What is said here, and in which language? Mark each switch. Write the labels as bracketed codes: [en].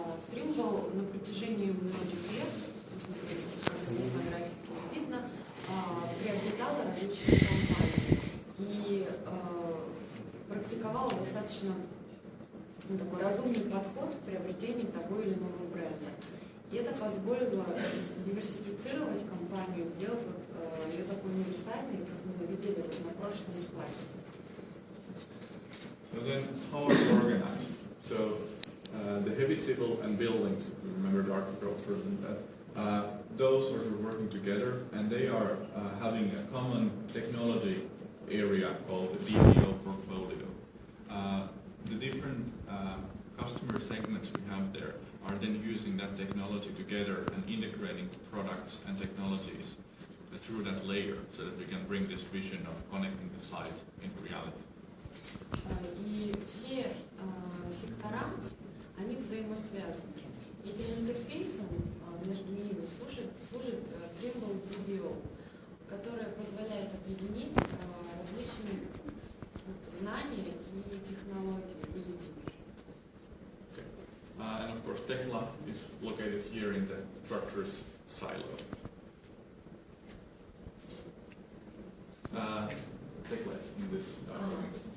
[ru] Trimble на протяжении многих лет, как здесь на графике видно, приобретала различные компании и практиковала достаточно такой разумный подход к приобретению того или иного бренда. И это позволило диверсифицировать компанию, сделать ее такой универсальной, как мы видели на прошлом слайде. [en] So then, how are we organized? So the heavy civil and buildings, remember the architecture and that, those are working together, and they are having a common technology area called the DBO portfolio. The different customer segments we have there are then using that technology together and integrating products and technologies through that layer so that we can bring this vision of connecting the site into reality. [ru] И все сектора, они взаимосвязаны. Этим интерфейсом между ними служит Trimble DBO, которое позволяет объединить различные знания и технологии в виде. [en] And of course, tekla is located here in the structures silo. Tekla is in this document.